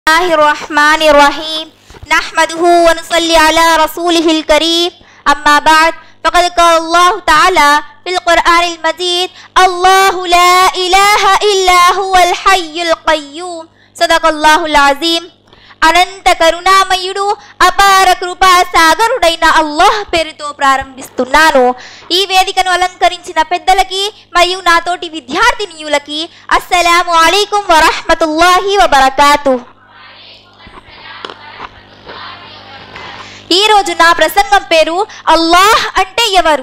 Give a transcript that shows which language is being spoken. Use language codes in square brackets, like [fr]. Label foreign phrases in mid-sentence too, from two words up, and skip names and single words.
[ar] بسم الله الرحمن الرحيم. نحمده ونصلي على رسوله الكريم. أما بعد. فقد قال الله تعالى في القرآن المجيد، الله لا إله إلا هو الحي القيوم. صدق الله العظيم. [te] అనంత కరుణామయుడు అపార కృపా సాగరుడైన అల్లాహ్ పేరుతో ప్రారంభిస్తున్నాను. ఈ వేదికను అలంకరించిన పెద్దలకి మరియు నాతోటి విద్యార్థినియులకి [ar] السلام عليكم ورحمة الله وبركاته. [te] ఈరోజు నా ప్రసంగం పేరు అల్లాహ్ అంటే ఎవరు.